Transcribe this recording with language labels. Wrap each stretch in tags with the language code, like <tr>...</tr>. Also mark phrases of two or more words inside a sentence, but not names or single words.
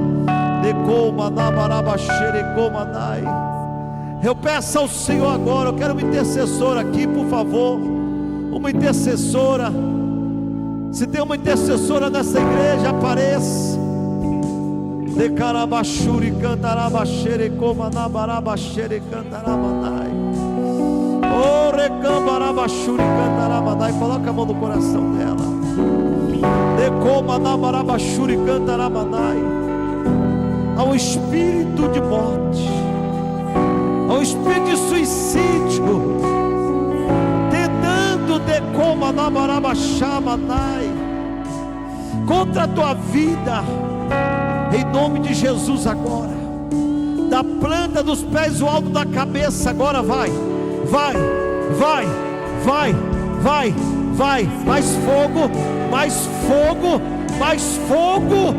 <pt>Eu peço ao Senhor agora, eu quero uma intercessora aqui, por favor, uma intercessora. Se tem uma intercessora nessa igreja, apareça. De carabachuri cantarabachere comanabarabaxere cantaramanai. Oh, recambarabachuri cantaramanai. Coloca a mão no coração dela. De comanabarabaxuri cantaramanai. Há um espírito de morte, há um espírito de suicídio tentando contra a tua vida, em nome de Jesus agora, da planta dos pés ao alto da cabeça, agora vai, mais fogo, mais fogo, mais fogo.</pt>